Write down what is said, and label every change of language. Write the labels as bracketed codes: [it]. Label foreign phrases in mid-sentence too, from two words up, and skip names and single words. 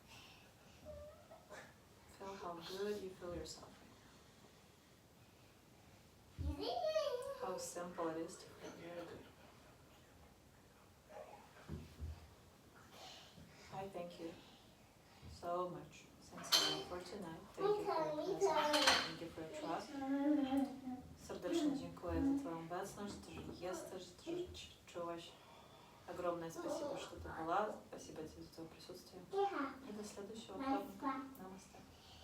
[en] Feel how good you feel yourself right now. How simple it is to feel very good. I thank you so much, sincerely, for tonight. Thank you for your presence. Thank you for your trust. [pl] Serdecznie dziękuję za Twoją obecność, za to, że jesteś, za to, że czułaś. [ru] Огромное спасибо, что ты была. Спасибо тебе за твое присутствие. И до следующего вторника. Намасте.